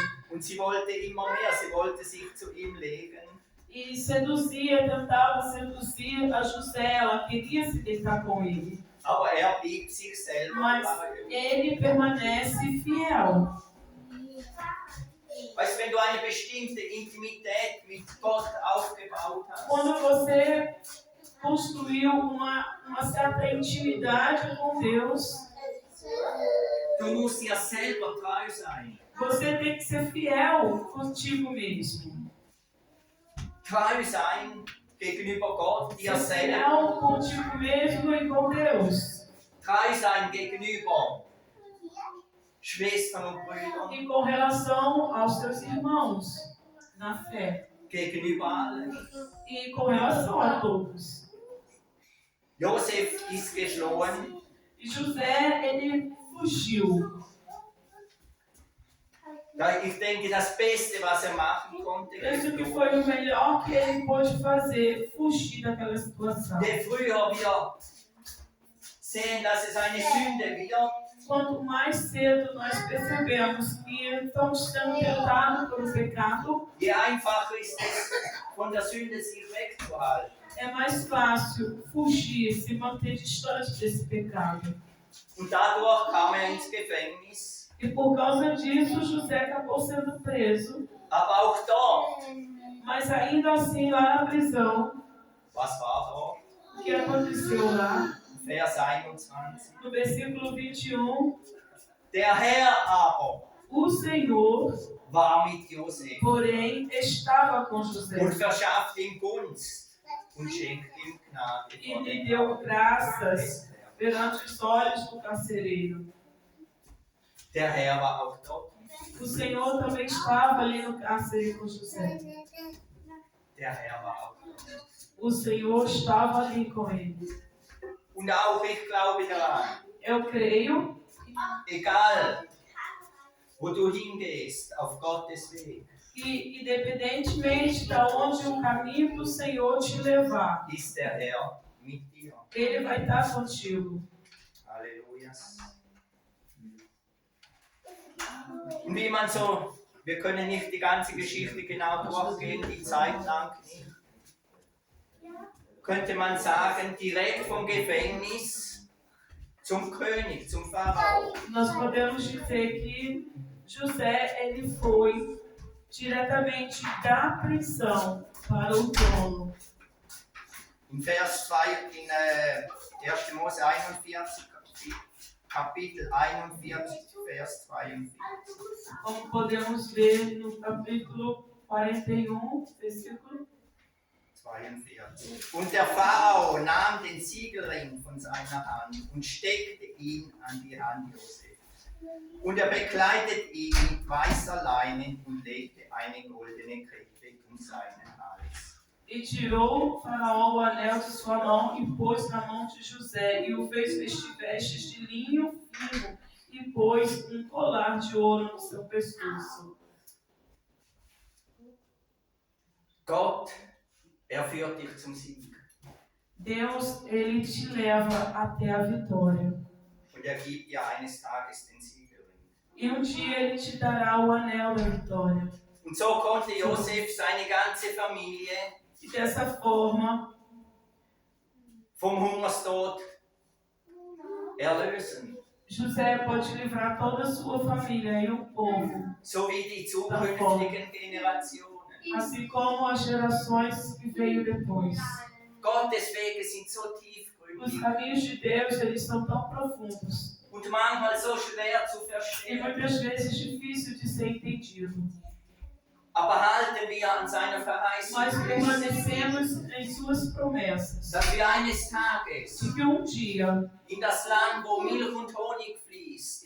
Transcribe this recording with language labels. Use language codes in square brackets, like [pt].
[de] Und sie wollte immer mehr, sie wollte sich zu ihm legen. [pt] e tentava seduzir a José, ela queria se deitar com ele, [de] Aber er blieb sich selber [pt] mas [de] treu. [pt] ele permanece fiel. [de] Weißt du, wenn du eine bestimmte Intimität mit Gott aufgebaut hast, [pt] Quando você construiu uma certa intimidade com Deus, [de] du musst dir selber treu sein. [pt] você tem que ser fiel contigo mesmo. [de] Treu sein gegenüber Gott, dir [pt] Ser [de] selber. [pt] fiel contigo mesmo e com Deus. [de] Treu sein gegenüber Schwestern und Brüdern, [pt] E com relação aos seus irmãos na fé. [de] gegenüber allen. [pt] E com relação a todos. [de] Josef ist geflohen. [pt] E José, ele fugiu. [de] Ich denke, das Beste, was er machen konnte, [pt] Penso que foi o melhor que ele pôde fazer, fugir daquela situação. [de] je früher wir sehen, dass es eine Sünde wird, [pt] Quanto mais cedo nós percebemos que estamos sendo tentados pelo pecado, [de] je einfacher ist es, von der Sünde sich wegzuhalten. [pt] é mais fácil fugir, se manter distante desse pecado. [de] Und dadurch kam er ins Gefängnis. [pt] E por causa disso, José acabou sendo preso. [de] Aber auch dort, [pt] Mas ainda assim, lá na prisão, [de] was war dort? [pt] o que aconteceu lá? [de] Vers 21. [pt] No versículo 21, [de] Der Herr aber [pt] o Senhor, [de] war mit Josef [pt] porém, estava com [de] und [pt] José [de] verschaffte ihm Gunst und schenkt ihm Gnade [pt] e [de] vor [pt] lhe [de] dem [pt] deu [de] Augen [pt] graças [de] des Herrn. [pt] perante os olhos do carcereiro. [de] Der Herr war auch dort. [pt] O Senhor também estava ali no cárcere com José. [de] Der Herr war auch dort. [pt] O Senhor estava ali com ele. [de] Und auch ich glaube daran, [pt] Eu creio, [de] egal wo du hingehst, auf Gottes Weg, [pt] que independentemente de onde o caminho do Senhor te levar, [de] ist der Herr mit dir. Ele vai estar contigo. Halleluja. Und wie man so, wir können nicht die ganze Geschichte genau durchgehen, die Zeit lang nicht. Könnte man sagen, direkt vom Gefängnis zum König, zum Pharao. [pt] Nós podemos dizer que José ele foi diretamente da prisão para o trono. [de] In Vers 2, in 1. Mose 41, Kapitel 41, Vers 42. [pt] Como podemos ver no capítulo 41, versículo 42. [de] Und der Pharao nahm den Siegelring von seiner Hand und steckte ihn an die Hand Josef. Und er bekleidet ihn mit weißer Leine und legte eine goldene Kette um seinen Hals. [pt] E tirou Faraó o anel de sua mão e pôs na mão de José, e o fez vestir vestes de linho fino, e pôs colar de ouro no seu pescoço. [de] Gott, er führt dich zum Sieg. [pt] Deus, ele te leva até a vitória. [de] Und er gibt dir eines Tages den Siegelring. [pt] E dia ele te dará o anel da vitória. [de] Und so konnte Josef seine ganze Familie [pt] E dessa forma, [de] vom Hungerstod erlösen. [pt] José pode livrar toda a sua família e o povo, [de] So wie die zukünftigen Generationen. [pt] assim como as gerações que veio depois. [de] Gottes Wege sind so [pt] Os [de] tiefgründig [pt] caminhos de Deus, eles são tão profundos [de] und manchmal so schwer zu [pt] e [de] verstehen. [pt] muitas vezes difícil de ser entendido. [de] Aber halten wir an seiner Verheißung [pt] Nós [de] fest, [pt] permanecemos em suas promessas. [de] dass wir eines Tages [pt] De que dia [de] in das Land, wo Milch und Honig fließt,